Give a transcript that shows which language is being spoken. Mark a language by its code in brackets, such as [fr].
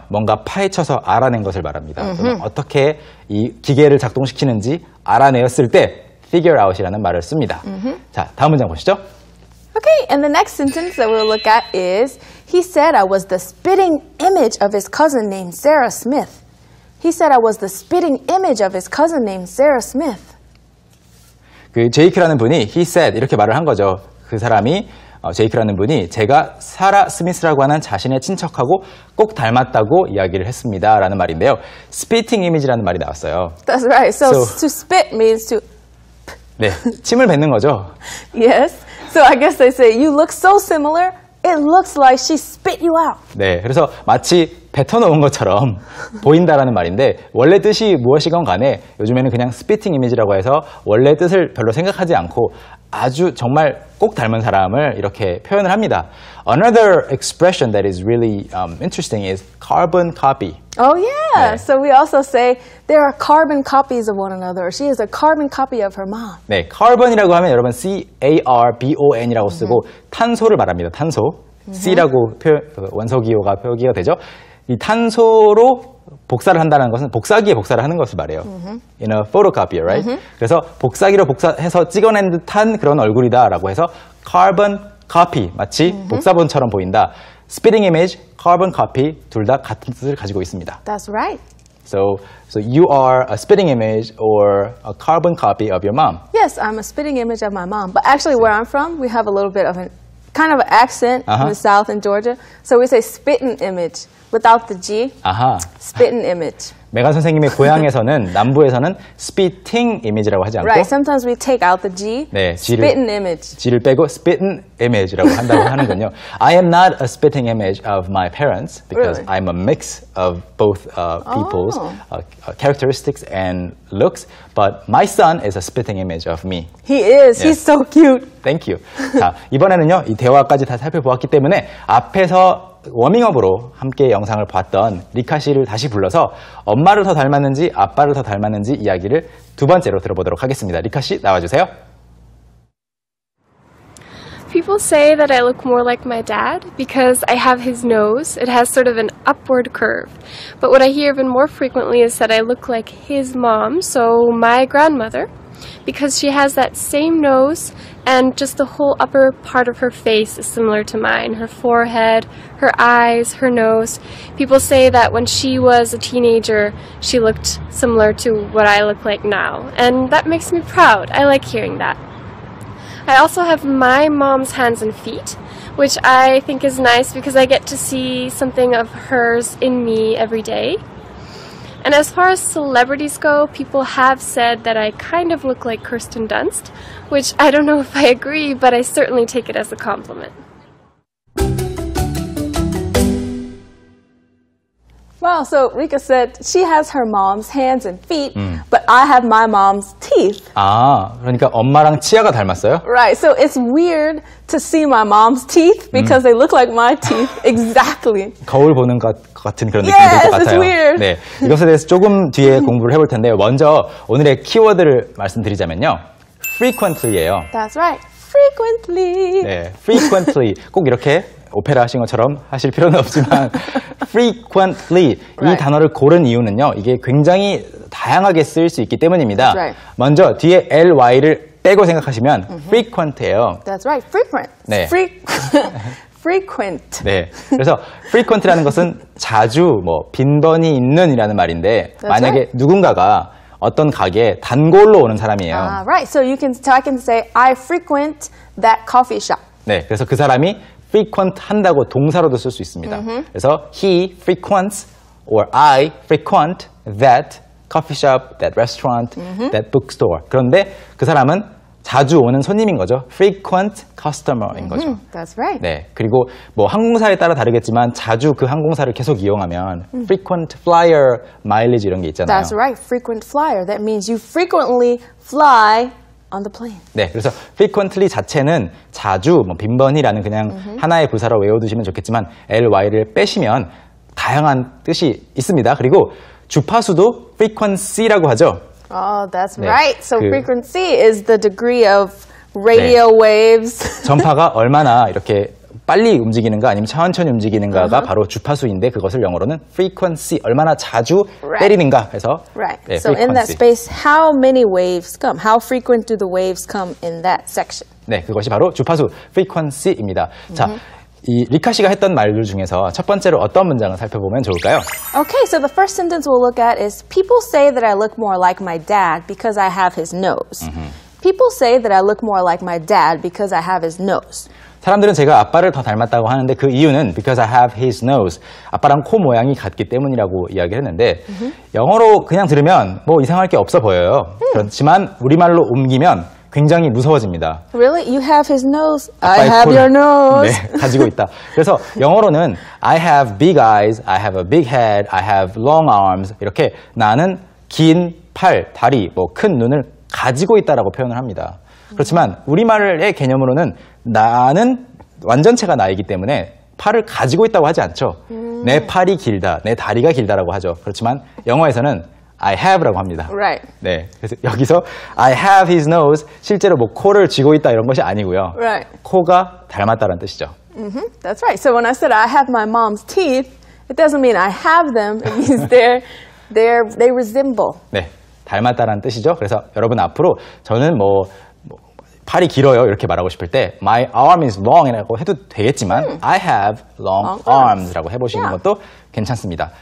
[ko] 뭔가 파헤쳐서 알아낸 것을 말합니다. 또는 어떻게 이 기계를 작동시키는지 알아내었을 때 figure out이라는 말을 씁니다. 자, 다음 문장 보시죠. [en] Okay, and the next sentence that we'll look at is, he said I was the spitting image of his cousin named Sarah Smith. He said I was the spitting image of his cousin named Sarah Smith. [ko] 그 제이크라는 분이 [en] he said [ko] 이렇게 말을 한 거죠. 그 사람이 제이크라는 분이 제가 사라 스미스라고 하는 자신의 친척하고 꼭 닮았다고 이야기를 했습니다. 라는 말인데요. spitting image라는 말이 나왔어요. [en] That's right. So to spit means to [ko] 네, 침을 뱉는 거죠. [en] yes. So I guess they say you look so similar. It looks like she spit you out. [ko] 네, 그래서 마치 뱉어놓은 것처럼 보인다라는 말인데 원래 뜻이 무엇이건 간에 요즘에는 그냥 스피팅 이미지라고 해서 원래 뜻을 별로 생각하지 않고 아주 정말 꼭 닮은 사람을 이렇게 표현을 합니다. [en] Another expression that is really interesting is carbon copy. Oh yeah. [ko] 네. [en] So we also say there are carbon copies of one another. She is a carbon copy of her mom. [ko] 네, carbon이라고 하면 여러분 C-A-R-B-O-N이라고 쓰고 탄소를 말합니다. 탄소. C라고 원소기호가 표기가 되죠. 이 탄소로 복사를 한다는 것은 복사기에 복사를 하는 것을 말해요. [en] In a photocopier, right? [ko] 그래서 복사기로 복사해서 찍어낸 듯한 그런 얼굴이다라고 해서 carbon copy, 마치 복사본처럼 보인다. spitting image, carbon copy 둘 다 같은 뜻을 가지고 있습니다. [en] That's right. So you are a spitting image or a carbon copy of your mom. Yes, I'm a spitting image of my mom. But actually where I'm from, we have a little bit of an kind of an accent in the South in Georgia. So we say spitting image without the G. [ko] 아하. [en] Spitting image. [ko] 메간 선생님의 고향에서는 남부에서는 spitting image라고 하지 않고 [en] Right. Sometimes we take out the G. [ko] 네, [en] spitting image. [ko] G를 빼고 spitting image라고 한다고 하는군요. [en] I am not a spitting image of my parents because Really? I'm a mix of both people's characteristics and looks, but my son is a spitting image of me. He is. Yes. He's so cute. Thank you. [ko] 자, 이번에는요, 이 대화까지 다 살펴보았기 때문에 앞에서 워밍업으로 함께 영상을 봤던 리카 씨를 다시 불러서 엄마를 더 닮았는지 아빠를 더 닮았는지 이야기를 두 번째로 들어보도록 하겠습니다. 리카 씨 나와주세요. [en] People say that I look more like my dad because I have his nose. It has sort of an upward curve. But what I hear even more frequently is that I look like his mom, so my grandmother, because she has that same nose and just the whole upper part of her face is similar to mine. Her forehead, her eyes, her nose. People say that when she was a teenager, she looked similar to what I look like now. And that makes me proud. I like hearing that. I also have my mom's hands and feet, which I think is nice because I get to see something of hers in me every day. And as far as celebrities go, people have said that I kind of look like Kirsten Dunst, which I don't know if I agree, but I certainly take it as a compliment. Wow, so Rika said she has her mom's hands and feet, but I have my mom's teeth. [ko] 아, 그러니까 엄마랑 치아가 닮았어요? [en] Right, so it's weird to see my mom's teeth because they look like my teeth exactly. [ko] 거울 보는 것 같은 그런 느낌이 [en] Yes, [ko] 들 것 [en] it's [ko] 같아요. [en] weird. [ko] 네, 이것에 대해서 조금 뒤에 공부를 해볼 텐데요. 먼저 오늘의 키워드를 말씀드리자면요. frequently예요. [en] That's right, frequently. [ko] 네, frequently 꼭 이렇게 오페라 하신 것처럼 하실 필요는 없지만 frequently 이 단어를 고른 이유는요. 이게 굉장히 다양하게 쓰일 수 있기 때문입니다. [en] That's right. [ko] 먼저 뒤에 ly를 빼고 생각하시면 frequent예요. [en] That's right, frequent. [ko] 네. [en] Frequent. [ko] 네. 그래서 frequent라는 것은 자주 뭐 빈번히 있는이라는 말인데 [en] That's [ko] 만약에 [en] right. [ko] 누군가가 어떤 가게에 단골로 오는 사람이에요. [en] Right, so I can say I frequent that coffee shop. [ko] 네. 그래서 그 사람이 frequent 한다고 동사로도 쓸 수 있습니다. 그래서 [en] he frequents or I frequent that coffee shop, that restaurant, that bookstore. [ko] 그런데 그 사람은 자주 오는 손님인 거죠. frequent customer인 거죠. [en] That's right. [ko] 네. 그리고 뭐 항공사에 따라 다르겠지만 자주 그 항공사를 계속 이용하면 frequent flyer mileage 이런 게 있잖아요. [en] That's right, frequent flyer. That means you frequently fly on the plane. [ko] 네, 그래서 frequently 자체는 자주, 뭐 빈번히라는 그냥 하나의 부사로 외워두시면 좋겠지만 ly를 빼시면 다양한 뜻이 있습니다. 그리고 주파수도 frequency라고 하죠. [en] Oh, that's [ko] 네, [en] right. So [ko] 그- [en] frequency is the degree of radio waves. [ko] 전파가 얼마나 이렇게 빨리 움직이는가 아니면 천천히 움직이는가가 바로 주파수인데 그것을 영어로는 frequency, 얼마나 자주 [en] Right. [ko] 때리는가 해서 [en] Right. [ko] 네, [en] So in that frequency. space, how many waves come? How frequent do the waves come in that section? [ko] 네, 그것이 바로 주파수 frequency입니다. 자, 이 리카 씨가 했던 말들 중에서 첫 번째로 어떤 문장을 살펴보면 좋을까요? [en] Okay, so the first sentence we'll look at is people say that I look more like my dad because I have his nose. People say that I look more like my dad because I have his nose. [ko] 사람들은 제가 아빠를 더 닮았다고 하는데 그 이유는 [en] because I have his nose. [ko] 아빠랑 코 모양이 같기 때문이라고 이야기를 했는데 영어로 그냥 들으면 뭐 이상할 게 없어 보여요. 그렇지만 우리말로 옮기면 굉장히 무서워집니다. [en] Really? You have his nose? I [ko] 아빠의 [en] have [ko] 코를, [en] your nose. [ko] 네, 가지고 있다. 그래서 영어로는 [en] I have big eyes, I have a big head, I have long arms [ko] 이렇게 나는 긴 팔, 다리, 뭐 큰 눈을 가지고 있다라고 표현을 합니다. 그렇지만 우리말의 개념으로는 나는 완전체가 나이기 때문에 팔을 가지고 있다고 하지 않죠. 내 팔이 길다, 내 다리가 길다라고 하죠. 그렇지만 영어에서는 [en] I have [ko] 라고 합니다. [en] Right. [ko] 네, 그래서 여기서 [en] I have his nose [ko] 실제로 뭐 코를 쥐고 있다 이런 것이 아니고요. [en] Right. [ko] 코가 닮았다는 뜻이죠. [en] That's right. So when I said I have my mom's teeth, it doesn't mean I have them. It means they resemble. [ko] 네, 닮았다는 뜻이죠. 그래서 여러분 앞으로 저는 뭐 팔이 길어요 이렇게 말하고 싶을 때 [en] My arm is long [ko] 이라고 해도 되겠지만 [en] I have long arms [ko] 라고 해보시는 것도 괜찮습니다.